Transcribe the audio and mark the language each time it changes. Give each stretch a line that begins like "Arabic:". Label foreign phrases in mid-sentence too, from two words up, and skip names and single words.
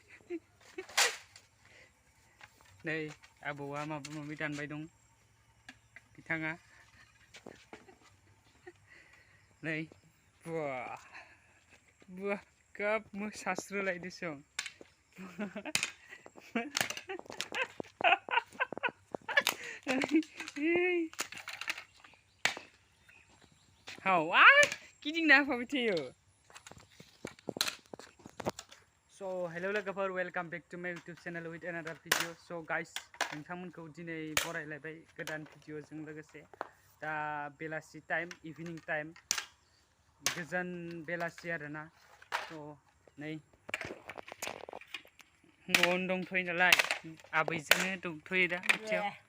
Bodo: नै आबौआ माबा माबि दानबाय दं बिथाङा नै बुah बुah kap मोसास्रोलायदोसं How? गिदिंना होफाबाय थायो.
English: So hello
Bodo: लोगोफोर,
English: welcome back to my YouTube channel with another video. So guys,
Bodo: नोंथांमोनखौ दिनै बरायलायबाय गोदान भिडिअजों लोगोसे दा बेलासि
English: time, evening time,
Bodo: गोजोन बेलासि आरोना. So नै न'आवनो दंथ'यो नालाय आबैजोंनो दंथ'यो दा खाथियाव.